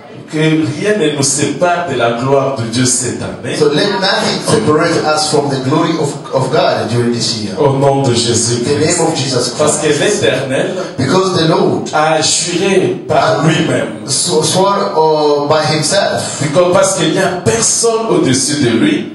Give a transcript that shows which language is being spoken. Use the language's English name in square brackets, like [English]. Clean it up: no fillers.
[French] Que rien ne nous sépare de la gloire de Dieu cette année. [English] So let nothing separate us from the glory of God during this year. [French] Au nom de Jésus. [English] In the name of Jesus Christ. [French] Parce que l'Éternel a juré par lui-même. [English] Swore by himself. [French] Parce qu'il n'y a personne au-dessus de lui.